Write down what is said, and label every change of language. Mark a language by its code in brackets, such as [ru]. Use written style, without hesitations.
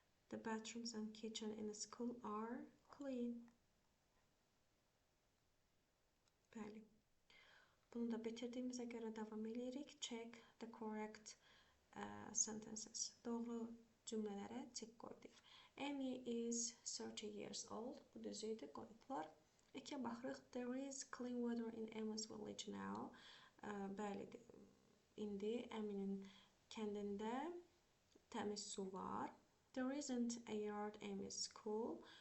[en] The bathrooms and kitchen in the school are clean. [az] Bəli. Bunu da bitirdiyimizə görə davam edirik. [en] Check the correct sentences. [az] Doğru cümlələrə tik qoyduq. [en] Amy is 30 years old. [az] Bu düz idi, qoydular. İkiyə baxırıq. [en] There is clean water in Amy's village now. [az] Bəli, indi Amy'nin kəndində təmiz su var. [en] There isn't a yard Amy's school.